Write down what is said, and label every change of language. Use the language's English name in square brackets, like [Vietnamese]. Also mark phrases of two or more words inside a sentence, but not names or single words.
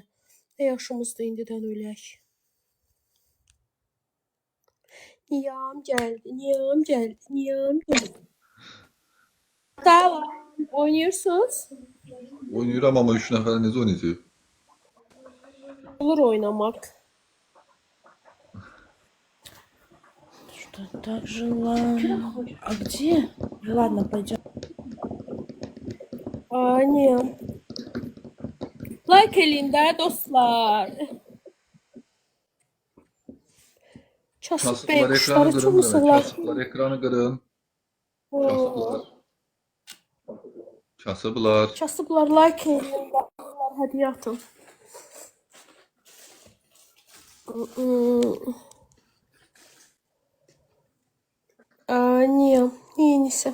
[Azerbaijani] Ne yaşımızda indidən ölək. Niyam geldi, niyam geldi, niyam geldi. [Turkish] Salam. Oynuyorsunuz? [Azerbaijani] Oynayıram ama 3 nəfər necə oynayacaq? [Turkish] Olur oynamak. [Russian] Что так жила? А где? Ладно, пойдем. [Azerbaijani] Niyam. Like eləyin də dostlar. Kasıb Bey Kasıblar ekranı quşları qırın. tutmuşsunlar. Kasıblar ekranı qırın. Kasıblar. Kasıblar. Kasıblar like eləyin. Baxırlar, hədiyyə atın. Niyam. Neyinisə.